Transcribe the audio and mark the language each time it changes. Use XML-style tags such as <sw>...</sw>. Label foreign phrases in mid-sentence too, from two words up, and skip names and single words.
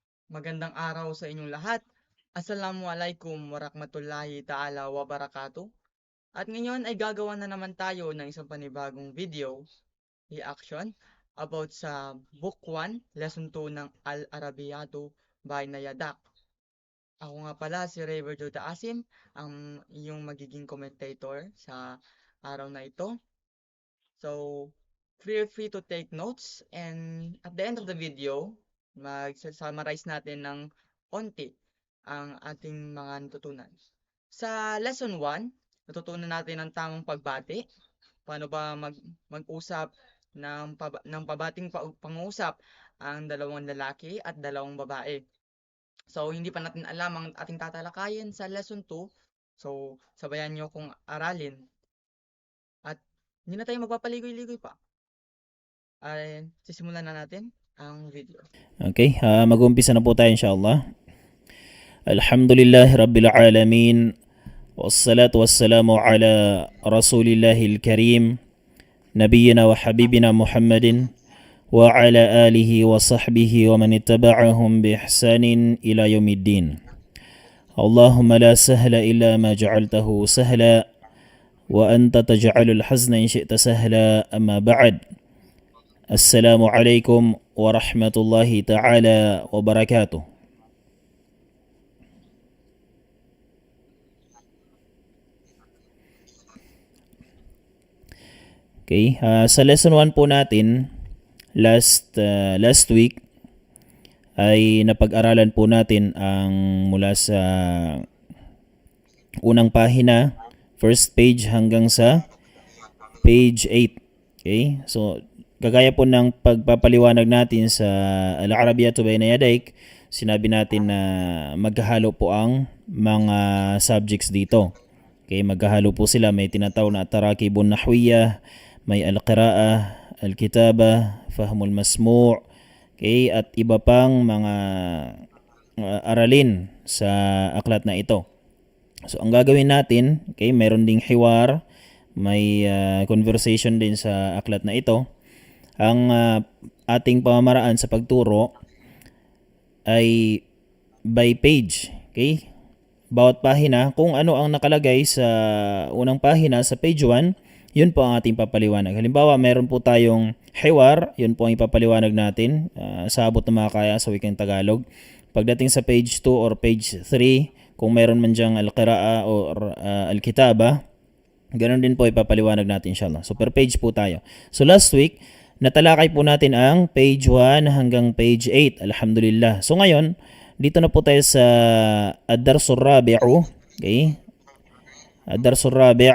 <tl>Magandang araw sa inyong lahat.</tl> <ar>السلام عليكم ورحمة الله تعالى وبركاته.</ar> <tl>At ngayon ay gagawa na naman tayo ng isang panibagong</tl> <en>video reaction</en> <tl>about sa</tl> <en>Book 1, Lesson 2</en> <tl>ng Al-Arabiyatu by Nayadak. Ako nga pala si Raver Joda Asim, ang iyong magiging commentator sa araw na ito.</tl> <en>So, feel free to take notes and at the end of the video,</en> <tl>mag-summarize natin ng onti ang ating mga natutunan. Sa lesson 1, natutunan natin ang tamang pagbati, paano ba mag-usap ng pabating pangusap ang dalawang lalaki at dalawang babae. So, hindi pa natin alam ang ating tatalakayin sa lesson 2. So, sabayan nyo kung aralin. At hindi na tayo magpapaligoy-ligoy pa. Ay, sisimulan na natin ang video. Okay, mag-umpisa na po tayo inshallah.</tl> <ar>الحمد لله رب العالمين. والصلاة والسلام على رسول الله الكريم. نبينا وحبيبنا محمد وعلى آله وصحبه ومن تبعهم بإحسان إلى يوم الدين. اللهم لا سهل إلا ما جعلته سهلا. وأنت تجعل الحزن إن شئت سهلا أما بعد. السلام عليكم ورحمة الله تعالى وبركاته.</ar> <tl>Okay, sa lesson 1 po natin, last week, ay napag-aralan po natin ang mula sa unang pahina,</tl> <en>first page</en> <tl>hanggang sa page 8. Okay, so kagaya po ng pagpapaliwanag natin sa Al-Arabiyatu Bayna Yadayk, sinabi natin na maghahalo po ang mga subjects dito. Okay, maghahalo po sila. May tinatawag na</tl> <ar>تراكيب نحوية,</ar> <tl>may</tl> <ar>القراءة الكتابة فهم المسموع',</ar> <tl>okay, at iba pang mga aralin sa aklat na ito. So ang gagawin natin, okay, mayroon ding hiwar, may conversation din sa aklat na ito. Ang ating pamamaraan sa pagturo ay</tl> <en>by page.</en> <tl>Okay? Bawat pahina, kung ano ang nakalagay sa unang pahina sa page 1, yun po ang ating papaliwanag. Halimbawa, meron po tayong hiwar, yun po ang ipapaliwanag natin sa abot na makakaya sa wikang Tagalog. Pagdating sa page 2 or page 3, kung meron man dyang al-qira'a or al-kitaba, ganun din po ipapaliwanag natin inshallah. So</tl> <en>per page</en> <tl>po tayo. So last week, natalakay po natin ang page 1 hanggang page 8. Alhamdulillah. So ngayon, dito na po tayo sa</tl> <ar>الدرس الرابع.</ar> <tl>Okay?</tl> <ar>الدرس الرابع'.</ar>